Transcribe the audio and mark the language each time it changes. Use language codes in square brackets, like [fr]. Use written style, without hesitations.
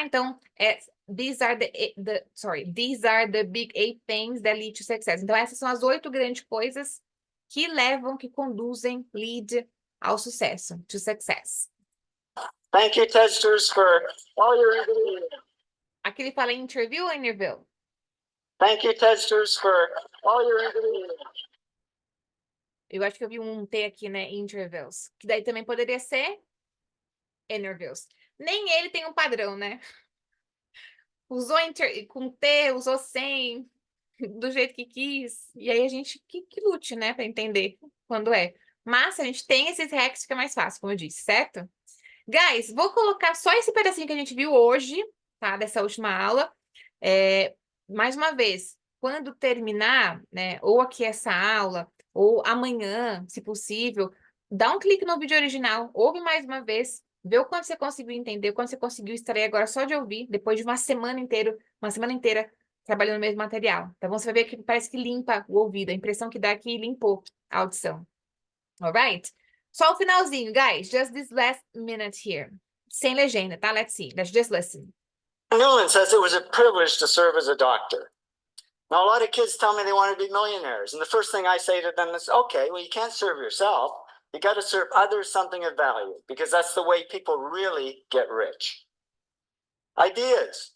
[pt] Então, [en] these are these are the big 8 things that lead to success. [pt] Então, essas são as 8 grandes coisas que conduzem, lead ao sucesso, [en] to success. Thank you, testers, for all your involvement. [pt] Aqui ele fala interview ou interview? [en] Thank you, testers, for all your involvement. [pt] Eu acho que eu vi um T aqui, né? Interviews. Que daí também poderia ser interviews. Nem ele tem um padrão, né? Usou com T, usou sem, do jeito que quis. E aí a gente que lute, né? Pra entender quando é. Mas se a gente tem esses hacks, fica mais fácil, como eu disse, certo? Guys, vou colocar só esse pedacinho que a gente viu hoje, tá? Dessa última aula. Mais uma vez, quando terminar, né? Ou aqui essa aula, ou amanhã, se possível, dá um clique no vídeo original, ouve mais uma vez, vê o quanto você conseguiu entender, o quanto você conseguiu extrair agora só de ouvir, depois de uma semana inteira trabalhando no mesmo material. Tá bom? Você vai ver que parece que limpa o ouvido, a impressão que dá é que limpou a audição. Alright? Só o finalzinho, guys. [en] Just this last minute here. [pt] Sem legenda, tá? [en] Let's see. Let's just listen. Newland says it was a privilege to serve as a doctor. Now, a lot of kids tell me they want to be millionaires. And the first thing I say to them is, okay, well, you can't serve yourself. You got to serve others something of value because that's the way people really get rich. Ideas.